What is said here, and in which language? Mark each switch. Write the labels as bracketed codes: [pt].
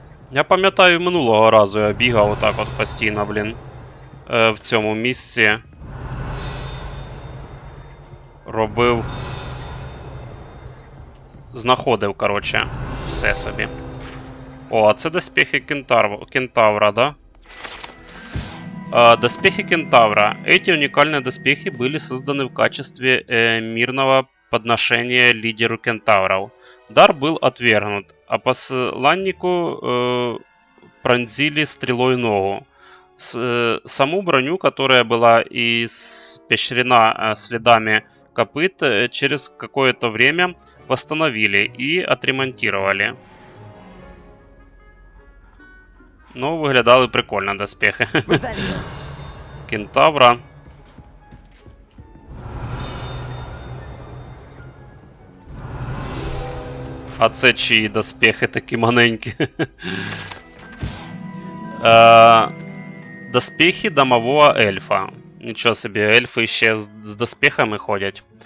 [uk] Я пам'ятаю, минулого разу я бігав отак от постійно, блін, в цьому місці. Робив. Знаходив, короче, все собі. О, а це доспехи кентавра, да? Доспехи кентавра. [ru] Эти уникальные доспехи были созданы в качестве мирного подношения лидеру кентавров. Дар был отвергнут, а посланнику пронзили стрелой ногу. Саму броню, которая была испещрена следами копыт, через какое-то время восстановили и отремонтировали. [uk] Ну, виглядали прикольно доспехи. Кентавра. А це чиї доспехи такі маленькі? [ru] Доспехи домового эльфа. Ничего себе, эльфы еще с доспехами ходят.